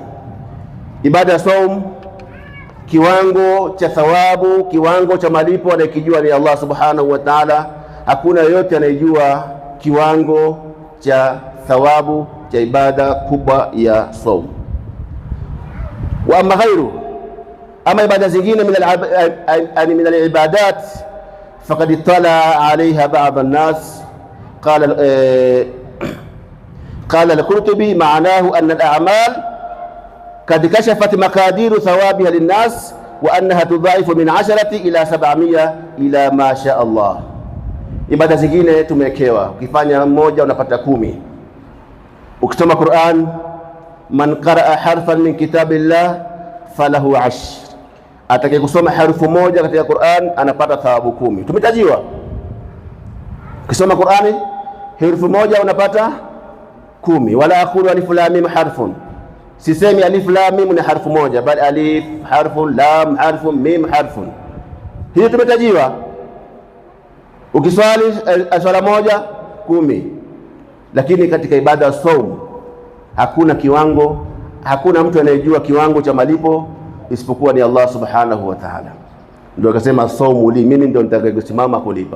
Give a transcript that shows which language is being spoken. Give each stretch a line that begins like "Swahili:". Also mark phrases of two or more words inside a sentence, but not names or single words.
Swahili: Ibada ya saumu, kiwango cha thawabu, kiwango cha malipo anayekijua ni Allah
Arabic: سبحانه وتعالى.
Swahili: Hakuna yoyote anayejua kiwango cha thawabu cha ibada kubwa ya saumu.
Arabic: وأما غير,
Swahili: ama ibada zingine
Arabic: من العبادات فقد اطلع عليها بعض الناس. قال القرطبي معناه أن الأعمال قد كشفت مقادير ثوابها للناس وأنها تضاعف من 10 إلى 700 إلى ما شاء الله.
Swahili: Ibada zingine tumewekewa, ukifanya mmoja unapata 10.
Arabic: Ukisoma Qur'an, من قرأ حرفا من كتاب الله فله 10.
Swahili: Atakaye kusoma harufu moja katika Qur'an anapata thawabu 10. Tumetajiwa ukisoma Qur'ani herufi moja unapata 10.
Arabic: ولا أقول ألف لام ميم حرف,
Swahili: sisemi alif lam mim ni harfu moja, bali
Arabic: ألف حرف لام حرف ميم حرف.
Swahili: Hiyo tumetajiwa. Ukiswali swala moja 10. Lakini katika ibada ya saumu hakuna kiwango, hakuna mtu anayejua kiwango cha malipo isipokuwa ni Allah
Arabic: سبحانه وتعالى.
Swahili: Ndio akasema
Arabic: الصوم لي,
Swahili: mimi ndio nitakayesimama kulipa.